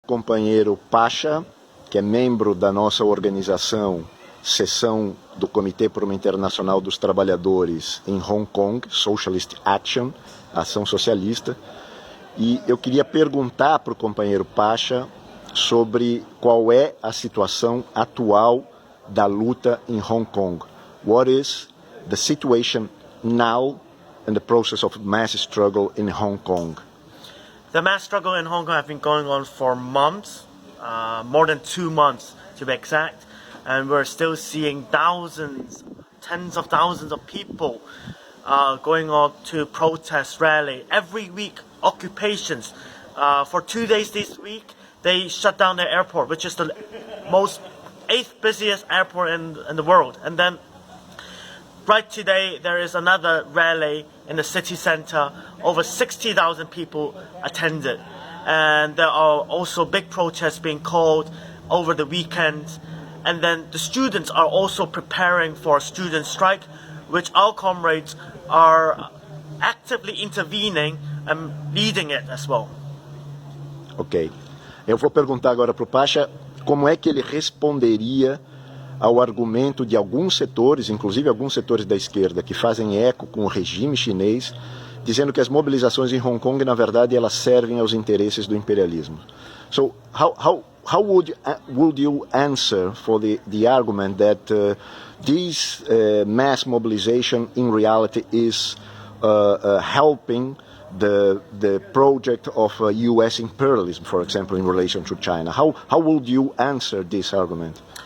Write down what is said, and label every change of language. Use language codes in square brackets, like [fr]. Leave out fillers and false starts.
[pt] companheiro Pasha, que é membro da nossa organização, seção do Comitê por uma Internacional dos Trabalhadores em Hong Kong, Socialist Action, Ação Socialista, e eu queria perguntar para o companheiro Pasha sobre qual é a situação atual da luta em Hong Kong. [en] What is the situation now in the process of mass struggle in Hong Kong? The mass struggle in Hong Kong has been going on for months, more than 2 months to be exact, and we're still seeing thousands, tens of thousands of people going on to protest rally. Every week, occupations. For 2 days this week, they shut down the airport, which is the most 8th busiest airport in the world. And then right today, there is another rally in the city center. Over 60,000 people attended. And there are also big protests being called over the weekend. And then the students are also preparing for a student strike, which our comrades are actively intervening and leading it as well. Ok. [pt] Eu vou perguntar agora para o Pasha como é que ele responderia ao argumento de alguns setores, inclusive alguns setores da esquerda, que fazem eco com o regime chinês, dizendo que as mobilizações em Hong Kong, na verdade, elas servem aos interesses do imperialismo. [en] So, how would you answer for the argument that this mass mobilization in reality is helping the project of U.S. imperialism, for example, in relation to China? How would you answer this argument?